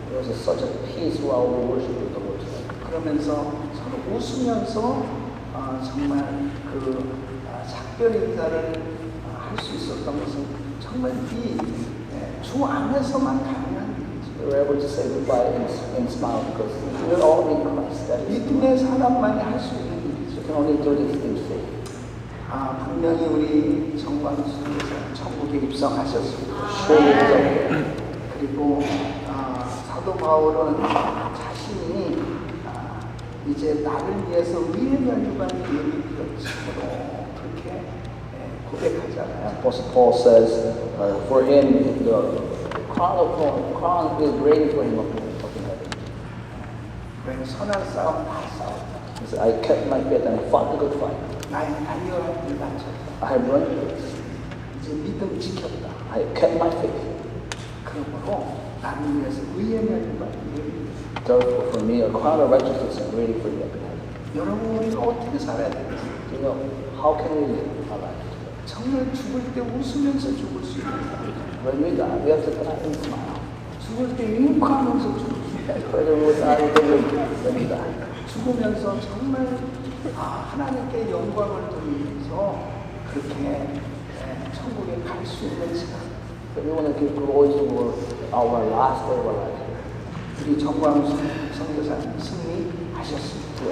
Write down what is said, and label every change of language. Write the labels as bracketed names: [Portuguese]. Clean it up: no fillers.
[English] There was such a peace while we worshiped the Lord tonight. [Korean] 그러면서 서로 웃으면서 정말 작별 인사를 할 수 있었던 것은 정말 주 안에서만 가능한 일이죠. [English] We were able to say goodbye and smile because we're all in Christ. That is, [Korean] 믿음의 사람만이 할 수 있는 일이죠. [English] you can only do this in faith. [Korean] 분명히 우리 정광수 선교사 천국에 입성하셨습니다. [English] Surely it is up there. [Korean] 그리고 사도 바울은 자신이 이제 나를 위해서 위에 멸류관 예비 비었으므로 그렇게 고백하잖아요. [English] Apostle Paul says, for him, the crown is ready for him up in heaven. [Korean] 그래 선한 싸움 다 싸웠다. [English] He said, I kept my faith and I fought the good fight. [Korean] 나의 달려할 길 마쳤다. [English] I have run the race. [Korean] 이제 믿음 지켰다. [English] I kept my faith. [Korean] 그러므로 나를 위해서 위에 멸류관 예비. [English] Therefore, for me, a crown of righteousness is ready for you up in heaven. [Korean] 여러분 우리가 어떻게 살아야 되겠어요? [English] Do you know, how can we live our life? [Korean] 정말 죽을 때 웃으면서 죽을 수 있는 거예요. [English] When we die, we have to die and smile. [Korean] 죽을 때 윙크하면서 죽을 수 있는 거예요. [English] Whether we die or when we die. [Korean] 죽으면서 정말 하나님께 영광을 돌리면서 그렇게 천국에 갈 수 있는 시간. [English] But we want to give glory to our last day of our life. [Korean] 우리 정광수 선교사님 승리하셨습니다.